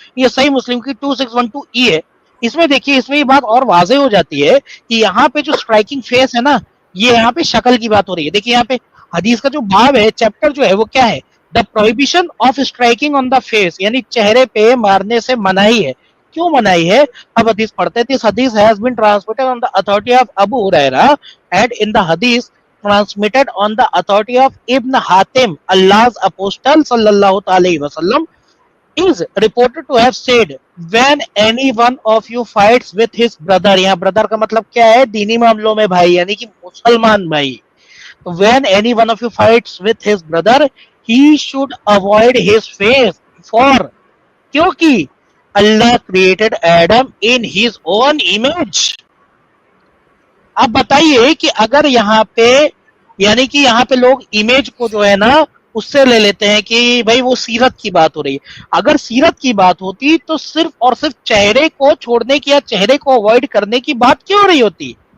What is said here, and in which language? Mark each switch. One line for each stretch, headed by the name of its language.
Hindi: ये सही मुस्लिम की 2612 ई है। इसमें देखिए, इसमें ये बात और वाजे हो जाती है कि यहाँ पे जो स्ट्राइकिंग फेस है ना, ये यहाँ पे शक्ल की बात हो रही है। देखिए यहाँ पे हदीस का जो बाब है, चैप्टर जो है वो क्या है,
English: the prohibition of striking on the face,
Hindi: यानी चेहरे पे मारने से मनाही है। क्यों मनाही है? अब हदीस पढ़ते थे।
English: this हदीस has been transmitted on the authority of Abu Hurairah and in the हदीस transmitted on the authority of Ibn Hatim, Allah's apostle sallallahu alaihi wasallam, is reported to have said, when any one of you fights with his brother,
Hindi: यहाँ brother का मतलब क्या है? दीनी मामलों में भाई, यानी कि मुसलमान भाई।
English: When any one of you fights with his brother, he should avoid his face, for क्योंकि अल्लाह created Adam in his own image।
Hindi: अब बताइए कि अगर यहाँ पे, यानी कि यहाँ पे लोग इमेज को जो है ना, उससे ले लेते हैं कि भाई वो सीरत की बात हो रही है। अगर सीरत की बात होती तो सिर्फ और सिर्फ चेहरे को छोड़ने की या चेहरे को अवॉइड करने की बात क्यों हो रही होती?